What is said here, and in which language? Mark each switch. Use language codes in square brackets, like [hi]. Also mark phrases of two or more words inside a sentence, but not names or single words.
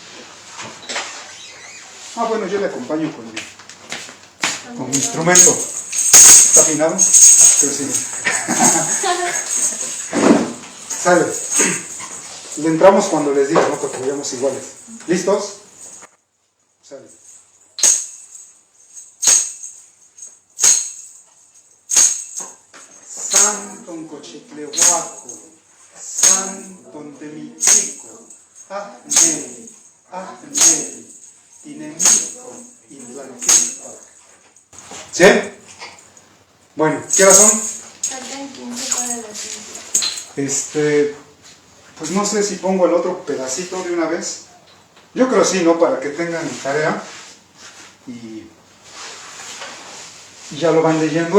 [es] Ah, bueno, yo le acompaño con mi instrumento. ¿Está afinado? Creo que sí. Sale. Le entramos cuando les diga, ¿no? Porque vayamos iguales. ¿Listos? Sale. [nah] Santon cochitlehuaco, santon temichico, ajneli, ajneli, tinemico, intlalticpac. [es] ¿Sí? Bueno, ¿qué horas son? Faltan 15 para las 5. Pues no sé si pongo el otro pedacito de una vez. Yo creo sí, ¿no? Para que tengan tarea y ya lo van leyendo